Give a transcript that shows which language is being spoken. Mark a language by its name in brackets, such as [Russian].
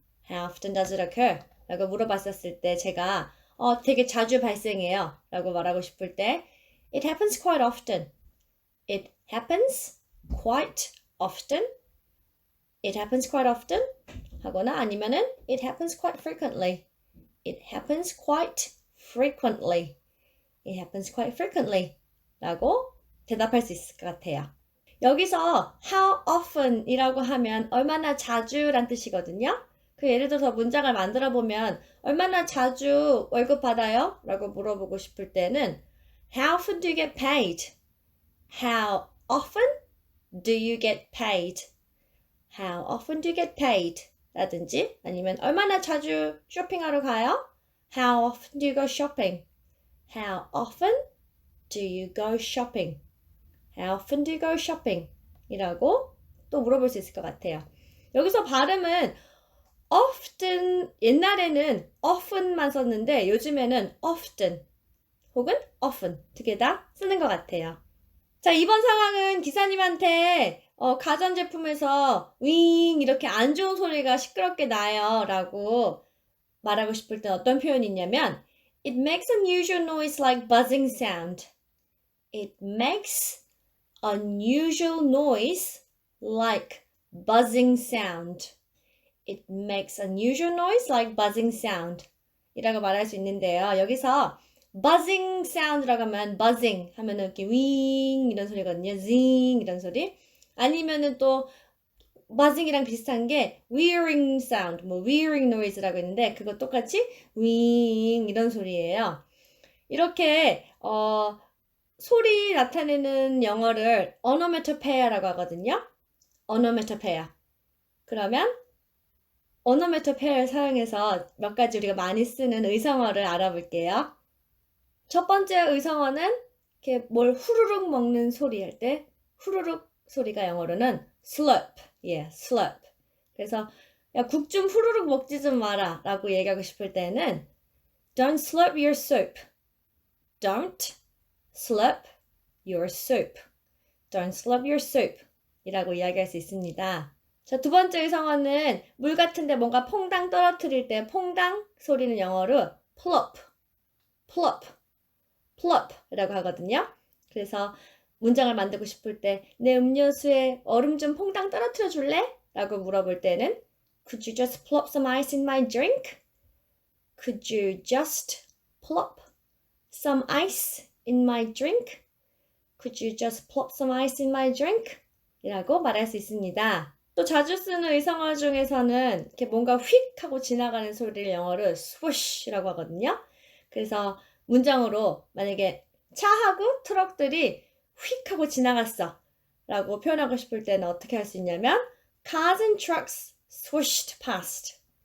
[English] How often does it occur? [Korean] 라고 물어봤었을 때 제가 되게 자주 발생해요 라고 말하고 싶을 때 [English] It happens quite often. It happens quite often. it happens quite often [Korean] 하거나 아니면은 [English] it happens quite frequently. It happens quite frequently. It happens quite frequently [Korean] 라고 대답할 수 있을 것 같아요. 여기서 how often 이라고 하면 얼마나 자주 란 뜻이거든요. 그 예를 들어서 문장을 만들어 보면 얼마나 자주 월급 받아요? 라고 물어보고 싶을 때는 [English] How often do you get paid? How often do you get paid? How often do you get paid? [Korean] 라든지 아니면 얼마나 자주 쇼핑하러 가요? [English] How often do you go shopping? How often do you go shopping? How often do you go shopping? [Korean] 이라고 또 물어볼 수 있을 것 같아요. 여기서 발음은 often, 옛날에는 often만 썼는데 요즘에는 often 혹은 often 두 개 다 쓰는 것 같아요. 자, 이번 상황은 기사님한테 가전제품에서 윙 이렇게 안 좋은 소리가 시끄럽게 나요 라고 말하고 싶을 때 어떤 표현이 있냐면 [English] It makes unusual noise like buzzing sound. It makes unusual noise like buzzing sound. It makes unusual noise like buzzing sound. [Korean] 이라고 말할 수 있는데요. 여기서 buzzing sound라고 하면 buzzing 하면은 이렇게 윙 이런 소리거든요. zing 이런 소리. 아니면은 또 buzzing이랑 비슷한 게 whirring sound, 뭐 whirring noise라고 있는데 그거 똑같이 윙 이런 소리예요. 이렇게 소리 나타내는 영어를 onomatopoeia라고 하거든요. onomatopoeia. 그러면 onomatopoeia를 사용해서 몇 가지 우리가 많이 쓰는 의성어를 알아볼게요. 첫 번째 의성어는 이렇게 뭘 후루룩 먹는 소리 할 때 후루룩 소리가 영어로는 slurp. 예, slurp. 그래서 야, 국 좀 후루룩 먹지 좀 마라 라고 얘기하고 싶을 때는 [English] Don't slurp your soup. Don't slurp your soup. Don't slurp your soup [Korean] 이라고 이야기할 수 있습니다. 자, 두 번째 의성어는 물 같은데 뭔가 퐁당 떨어뜨릴 때 퐁당 소리는 영어로 plop, plop, plop 이라고 하거든요. 그래서 문장을 만들고 싶을 때 내 음료수에 얼음 좀 퐁당 떨어뜨려 줄래? 라고 물어볼 때는 [English] Could you just plop some ice in my drink? Could you just plop some ice in my drink? Could you just plop some ice in my drink? [Korean] 이라고 말할 수 있습니다. 또 자주 쓰는 의성어 중에서는 이렇게 뭔가 휙 하고 지나가는 소리를 영어로 swoosh라고 하거든요. 그래서 문장으로 만약에 차하고 트럭들이 휙 하고 지나갔어 라고 표현하고 싶을 때는 어떻게 할 수 있냐면 [English] Cars and trucks swooshed past.